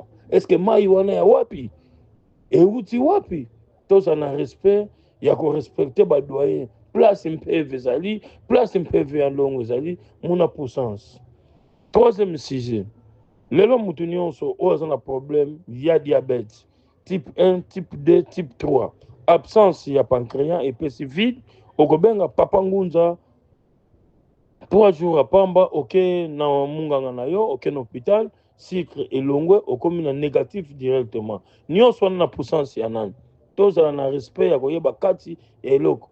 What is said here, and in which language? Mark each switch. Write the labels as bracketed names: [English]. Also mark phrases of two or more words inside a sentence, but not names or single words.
[French] Est-ce que [Lingala] mai wana ya wapi? Euti wapi? [French] Tous en respect [Lingala] ya ko respecter ba doyen. Place MPV ezali, place MPV ya longo ezali, muna puissance. [French] Troisième sujet. [Lingala] Lelo mutu nyonso oyo aza na problème ya diabète. [French] Type 1, type 2, type 3. [Lingala] Absence ya pancréas epesi vide. Okobenga papa Ngunza 3 [French] jours à [Lingala] pamba, ok na munganga na yo, ok na hôpital, sucre elongwe, okomi na [French] négatif directement. [Lingala] Nyonso wana na puissance ya nani. Tozala na respect ya koyeba kati eloko.